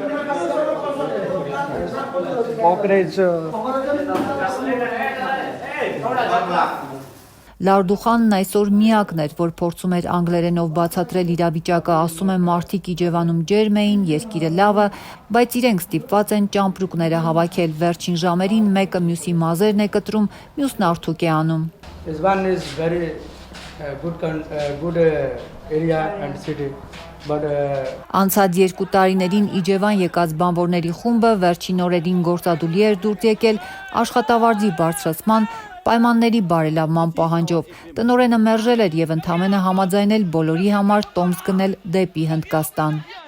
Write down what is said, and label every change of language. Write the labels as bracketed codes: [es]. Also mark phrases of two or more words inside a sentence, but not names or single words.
[hy] Լարդուխանն այսօր միակն էր, որ փորձում էր անգլերենով բացատրել իրավիճակը, ասում է մարդիկ Իջևանում ջերմ էին, երկիրը լավը, բայց իրենք ստիպված են ճամպրուկները հավաքել, վերջին ժամերին մեկը մյուսի մազերն է կտրում, մյուսն արդյոք է անում։ [en] One is very good area and city, but [hy] Անցած 2 տարիներին Իջևան եկած բանվորների խումբը վերջին օրերին գործադուլի էր դուրս եկել աշխատավարձի բարձրացման, պայմանների բարելավման պահանջով։ Տնօրենը մերժել էր եւ ընդամենը համաձայնել բոլորի համար տոմս գնել դեպի Հնդկաստան։